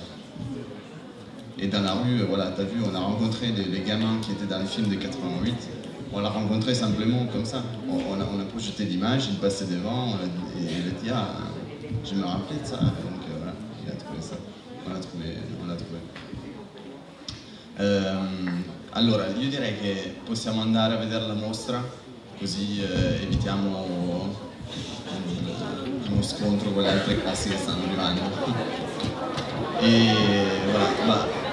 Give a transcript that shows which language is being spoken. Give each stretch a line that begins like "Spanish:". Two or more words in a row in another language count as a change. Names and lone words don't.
French: Et dans la rue, voilà, tu as vu, on a rencontré les gamins qui étaient dans le film de 88. On l'a rencontré simplement comme ça. On a projeté l'image, il passait devant, et il a dit ah, je me rappelais de ça. Donc voilà, il a trouvé ça. On l'a trouvé.
Italian: Allora, io direi che possiamo andare a vedere la mostra, così evitiamo uno scontro con le altre classi che stanno arrivando.
French: E voilà,